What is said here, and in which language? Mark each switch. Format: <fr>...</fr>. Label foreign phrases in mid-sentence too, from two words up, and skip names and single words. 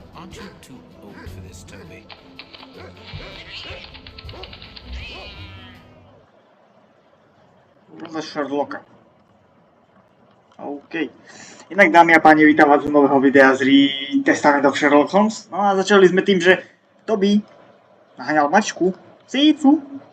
<en>Aren't you too old for this, Toby?</en> <sk>Za Sherlocka. OK. Inak, dámy a páni, vítam vás u nového videa z Testament of Sherlock Holmes. No a začali sme tým, že Toby naháňal mačku, Sícu.</sk>